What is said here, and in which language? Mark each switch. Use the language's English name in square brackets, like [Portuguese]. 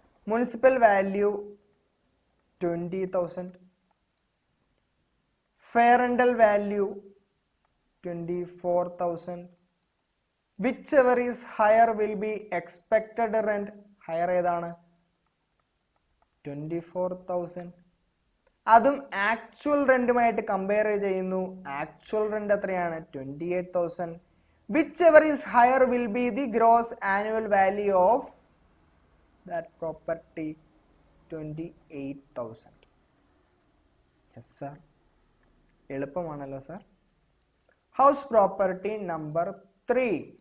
[Malayalam] Municipal value 20,000, fair rental value 24,000. [English] whichever is higher will be expected rent. [Malayalam] Higher ഏതാണ്? 24,000. അതും actual റെന്റുമായിട്ട് compare ചെയ്യുന്നു. Actual rent എത്രയാണ്? 28,000. [English] whichever is higher will be the gross annual value of that property, 28,000. yes sir. [Malayalam] എളുപ്പമാണല്ലോ sir. House property number 3.